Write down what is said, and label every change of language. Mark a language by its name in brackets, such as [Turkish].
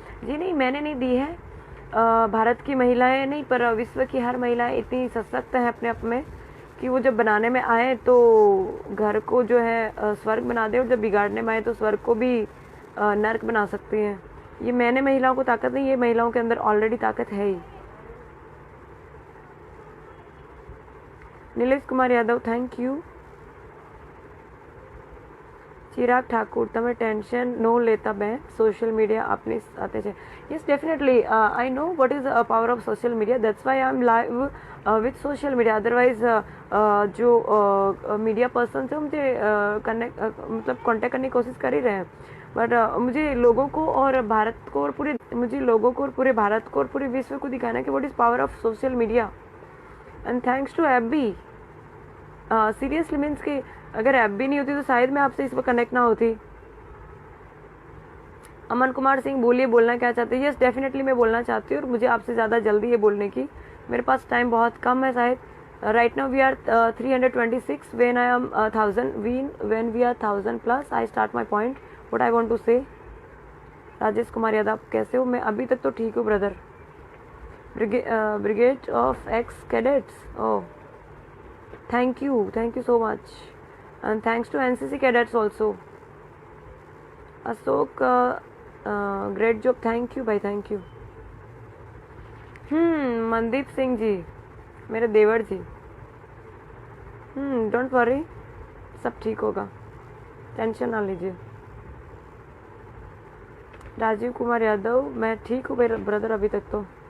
[Hindi] जी नहीं, मैंने नहीं दी है, भारत की महिलाएं नहीं पर विश्व की हर महिलाएं इतनी सशक्त हैं अपने आप में कि वो जब बनाने में आए तो घर को जो है स्वर्ग बना दे, और जब बिगाड़ने में आए तो स्वर्ग को भी नर्क बना सकती हैं। ये मैंने महिलाओं को ताकत नहीं, ये महिलाओं के अंदर ऑलरेडी ताकत है ही। Nilesh Kumar Yadav, thank you. [Gujarati] ચિરાગ ઠાકુર, તમે ટેન્શન નો લેતા બેન, સોશિયલ મીડિયા આપની સાથે છે. [English] Yes definitely, I know what is power of social media, that's why I am live with social media. [Hindi] Otherwise जो मीडिया पर्सन से मुझे कनेक्ट मतलब कांटेक्ट करने की कोशिश कर ही रहे हैं, बट मुझे लोगों को और भारत को और पूरे भारत को और पूरे विश्व को दिखाना है कि [English] What is power of social media. And thanks to app [Hindi] भी. सीरियसली मीन्स कि अगर ऐप भी नहीं होती तो शायद मैं आपसे इस पर कनेक्ट ना होती. अमन कुमार सिंह, बोलिए, बोलना क्या चाहते हैं? [English] yes definitely [Hindi] मैं बोलना चाहती हूँ और मुझे आपसे ज़्यादा जल्दी है बोलने की. मेरे पास टाइम बहुत कम है शायद. [English] right now we are [Hindi] 326. [English] When I am 1000, when we are 1000 plus I start my point what I want to say. [Hindi] राजेश कुमार यादव, कैसे हो? मैं अभी तक तो ठीक हूँ brother. [English] Brigade of ex cadets, oh thank you so much, and thanks to NCC cadets also. Ashok, great job, thank you भाई, thank you. [Hindi] मनदीप सिंह जी, मेरे देवर जी. डोंट वरी, सब ठीक होगा, टेंशन ना लीजिए. राजीव कुमार यादव, मैं ठीक हूँ ब्रदर अभी तक तो.